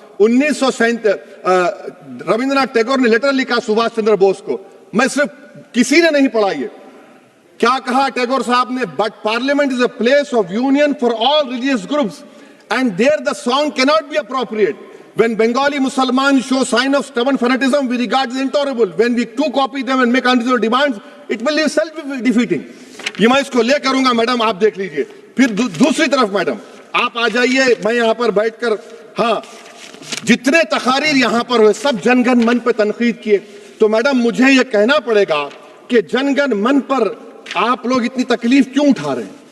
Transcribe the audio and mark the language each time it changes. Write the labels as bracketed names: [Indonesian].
[Hindi] 1937 रविंद्रनाथ टैगोर ने लेटर लिखा सुभाष चंद्र बोस को। मैं सिर्फ, किसी ने नहीं पढ़ा ये। क्या कहा टैगोर साहब ने? [English] But parliament is a place of union for all religious groups and there the song can not be appropriate. When Bengali Muslims show sign of stubborn fanaticism, we regard as intolerable. When we too copy them and make unreasonable demands, it will be self-defeating. [Hindi] ये मैं इसको ले करूंगा madam, आप देख लीजिए। फिर दूसरी तरफ मैडम आप आ जाइए, मैं यहाँ पर बैठकर, हाँ, जितने तकारीर यहाँ पर हुए सब जनगण मन पे तनकीद किए। तो मैडम मुझे ये कहना पड़ेगा कि जनगण मन पर आप लोग इतनी तकलीफ क्यों उठा रहे हैं?